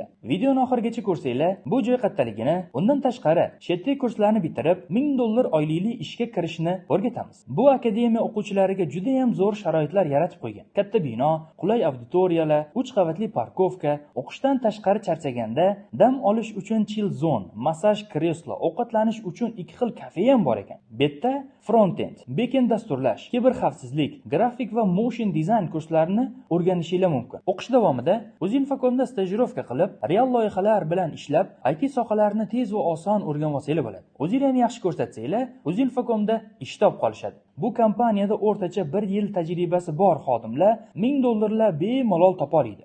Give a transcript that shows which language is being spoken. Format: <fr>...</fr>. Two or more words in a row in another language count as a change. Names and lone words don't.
<uz>Videoni oxirigacha ko'rsanglar, bu joy qattaligini, undan tashqari chet el kurslarni bitirib, $1000 oylikli ishga kirishni o'rgatamiz. Bu akademiya o'quvchilariga juda ham zo'r sharoitlar yaratib qo'ygan. Katta bino, qulay auditoriyalar, 3 qavatli parkovka, o'qishdan tashqari charchaganda dam olish uchun</uz> <en>chill zone,</en> <uz>massaj kreslo, ovqatlanish uchun 2 xil kafe ham bor ekan. Betda</uz> <en>front-end, back-end</en> <uz>dasturlash, kiberxavfsizlik, grafik va motion dizayn kurslarini o'rganishingiz mumkin. O'qish davomida Uzinfocomda stajirovka qilib, real loyihalar bilan ishlab, IT sohalarini tez va oson o'rganib olsangiz bo'ladi. O'zingizlarni yaxshi ko'rsatsanglar, Uzinfocomda ish topib qolishadi. Bu kompaniyada o'rtacha 1 yil tajribasi bor xodimlar $1000 bemalol topa oladi.</uz>